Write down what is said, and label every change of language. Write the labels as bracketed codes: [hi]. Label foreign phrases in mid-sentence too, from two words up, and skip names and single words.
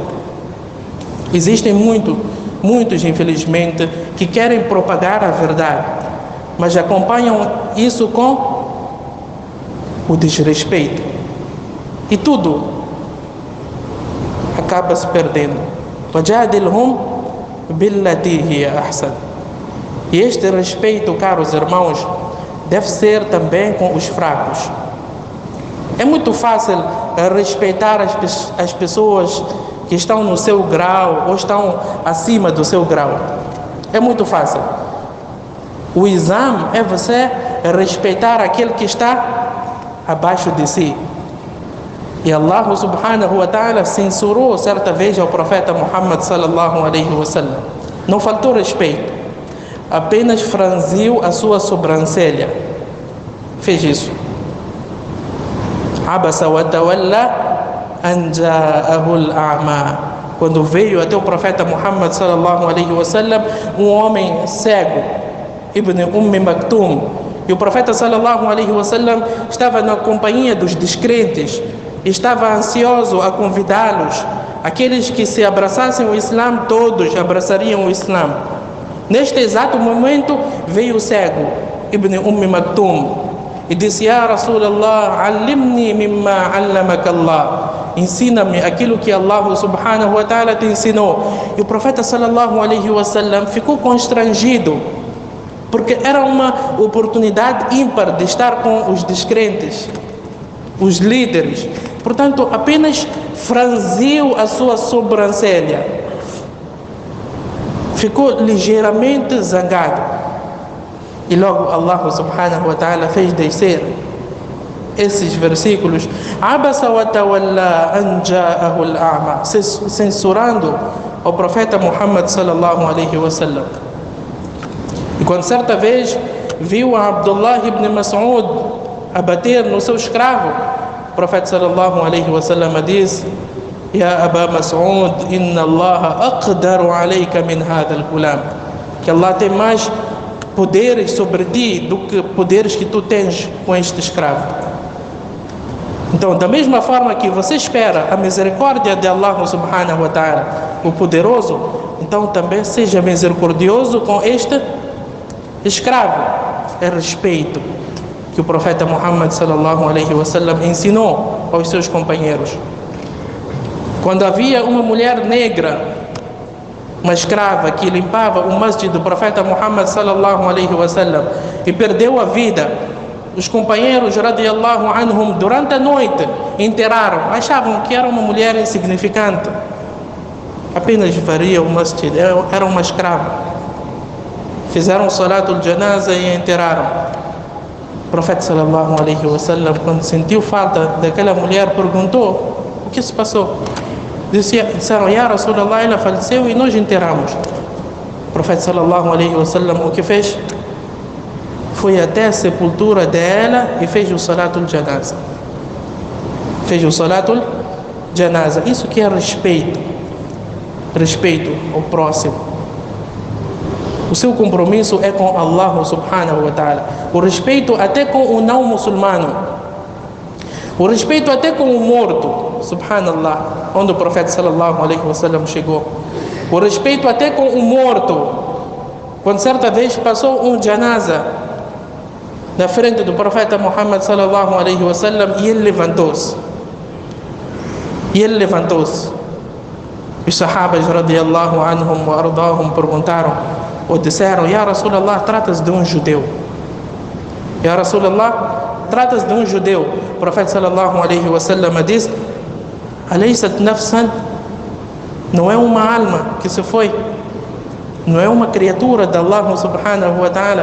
[pt] Existem muitos, infelizmente, que querem propagar a verdade, mas acompanham isso com o desrespeito. E tudo acaba se perdendo. [ar] وَجَادِلْهُمْ بِالَّتِي هِيَ أَحْسَنُ. [pt] E este respeito, caros irmãos, deve ser também com os fracos. É muito fácil respeitar as pessoas que estão no seu grau ou estão acima do seu grau. É muito fácil. O exame é você respeitar aquele que está abaixo de si. E [ar] الله سبحانه وتعالى [pt] censurou certa vez ao profeta Muhammad [ar] صلى الله عليه وسلم. [pt] Não faltou respeito, apenas franziu a sua sobrancelha. Fez isso. [ar] عبس وتولى أن جاءه الأعمى. [pt] Quando veio até o profeta Muhammad [ar] صلى الله عليه وسلم [pt] um homem cego, Ibn Maktum, e o profeta [ar] صلى الله عليه وسلم [pt] estava na companhia dos descrentes, estava ansioso a convidá-los aqueles que se abraçassem o Islã, todos abraçariam o Islã. Neste exato momento veio o cego, Ibn Maktum, e disse: [ar] يا رسول الله علمني مما علمك الله. [pt] Ensina-me aquilo que [ar] الله سبحانه وتعالى [pt] te ensinou. E o profeta [ar] صلى الله عليه وسلم [pt] ficou constrangido, porque era uma oportunidade ímpar de estar com os descrentes, os líderes. Portanto, apenas franziu a sua sobrancelha, ficou ligeiramente zangado. E logo [ar] الله سبحانه وتعالى [pt] fez descer esses versículos: [ar] عبس وتولى أن جاءه الأعمى, [pt] censurando o profeta Muhammad [ar] صلى الله عليه وسلم. [pt] E quando certa vez viu a Abdullah ibn Mas'ud a bater no seu escravo, o profeta [ar] صلى الله عليه وسلم [pt] disse: [ar] يا أبا مسعود إن الله أقدر عليك من هذا الغلام, [pt] que Allah tem mais poderes sobre ti do que poderes que tu tens com este escravo. Então, da mesma forma que você espera a misericórdia de [ar] الله سبحانه وتعالى, [pt] o poderoso, então também seja misericordioso com este escravo. É respeito que o profeta Muhammad [ar] صلى الله عليه وسلم [pt] ensinou aos seus companheiros. Quando havia uma mulher negra, uma escrava que limpava o masjid do profeta Muhammad [ar] صلى الله عليه وسلم [pt] e perdeu a vida, os companheiros [ar] رضي الله عنهم [pt] durante a noite enterraram. Achavam que era uma mulher insignificante, apenas varia o masjid, era uma escrava. Fizeram [ar] صلاة الجنازة [pt] e enterraram. O profeta [ar] صلى الله عليه وسلم, [pt] quando sentiu falta daquela mulher, perguntou: o que se passou? Disseram: [ar] يا رسول الله, [pt] ela faleceu e nós enterramos. O profeta [ar] صلى الله عليه وسلم [pt] o que fez? Foi até a sepultura dela e fez o [ar] صلاة الجنازة. [pt] Fez o [ar] صلاة الجنازة. [pt] Isso que é respeito. Respeito ao próximo. O seu compromisso é com [ar] الله سبحانه وتعالى. [pt] O respeito até com o não muçulmano. O respeito até com o morto. Subhanallah. Onde o profeta [ar] صلى الله عليه وسلم [pt] chegou. O respeito até com o morto. Quando certa vez passou um janaza na frente do profeta Muhammad [ar] صلى الله عليه وسلم, [pt] e ele levantou-se. Os sahabas [ar] رضي الله عنهم وأرضاهم [pt] perguntaram ou disseram: [ar] يا رسول الله, [pt] trata-se de um judeu. [ar] يا رسول الله, [pt] trata-se de um judeu. O profeta [ar] صلى الله عليه وسلم [pt] disse: [ar] أليست نفسا, [pt] não é uma alma que se foi, não é uma criatura de [ar] الله سبحانه وتعالى.